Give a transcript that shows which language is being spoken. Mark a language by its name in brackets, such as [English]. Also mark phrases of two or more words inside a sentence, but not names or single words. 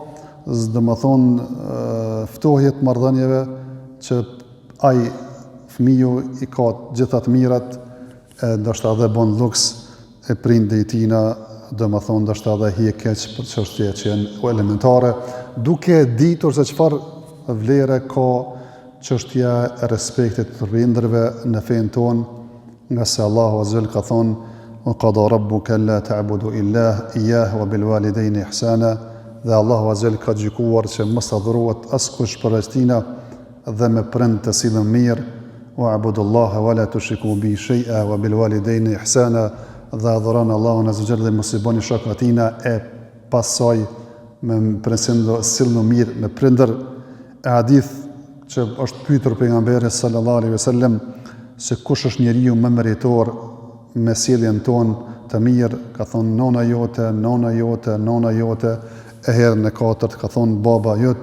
[Albanian] ftohje të marrëdhënieve që ai fëmiu i ka gjitha të mirat, ndoshta edhe bon luks e prindi i tina, ndoshta edhe hije keq për çështje që janë elementare, duke ditur se çfarë vlere ka çështja e respektit të prindërve në fenë tonë, nga se Allahu [Arabic] عز و [Albanian] Jalla ka thonë: [Arabic] "وقضى ربك ألا تعبدوا إلا إياه وبالوالدين إحسانا", [Albanian] dhe Allahu [Arabic] عز وجل [Albanian] ka gjykuar që mos adhurohet askush përveç tina dhe me prind të sillen mirë, [Arabic] واعبدوا الله ولا تشركوا به شيئا وبالوالدين إحسانا, [Albanian] dhe adhuroni Allahun [Arabic] عز وجل [Albanian] dhe mos i bëni shok atina, e pasoj me presindo sillnu mirë me prindër. E hadith që është pyetur pejgamberi [Arabic] صلى الله عليه وسلم [Albanian] se kush është njeriu më meritor me sjelljen tonë të mirë, ka thonë nona jote, nona jote, nona jote, e herën e katërt ka thonë baba jot.